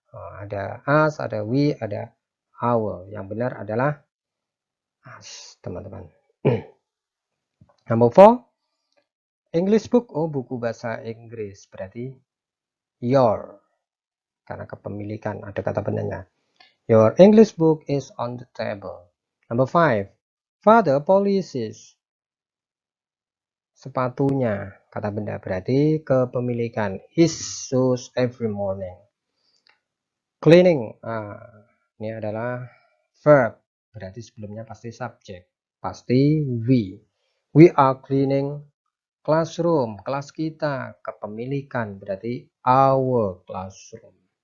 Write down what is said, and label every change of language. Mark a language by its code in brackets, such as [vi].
[id] Oh, ada us, ada we, ada our. Yang benar adalah us, teman-teman. [en] Number 4. English book. Oh, [id] buku bahasa Inggris. Berarti your. Karena kepemilikan, ada kata bendanya. [en] Your English book is on the table. Number 5. Father polishes. [id] Sepatunya, kata benda, berarti kepemilikan. [en] His shoes every morning. [id] Cleaning. Ini adalah verb. Berarti sebelumnya pasti subjek. Pasti we. [en] We are cleaning classroom. [id] Kelas kita. Kepemilikan berarti [en] our classroom.